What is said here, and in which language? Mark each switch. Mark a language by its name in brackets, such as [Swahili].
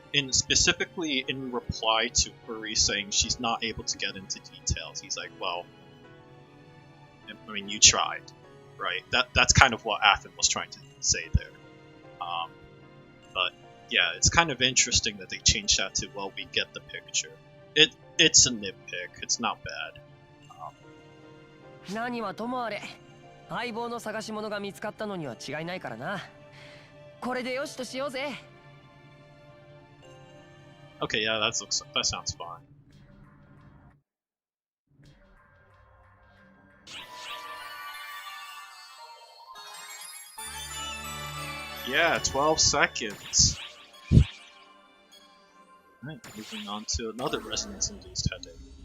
[English] Specifically in reply to Furry saying she's not able to get into details, he's like, well, I mean, you tried, right? That's kind of what Athens was trying to say there. But yeah, it's kind of interesting that they changed that to, well, we get the picture. It's a nitpick. It's not bad. [Japanese] 何はともあれ、相棒の探し物が見つかったのには違いないからな。これでよしとしようぜ。 [English] Okay, yeah, that sounds fine. Yeah, 12 seconds. Alright, moving on to another resonance-induced headache.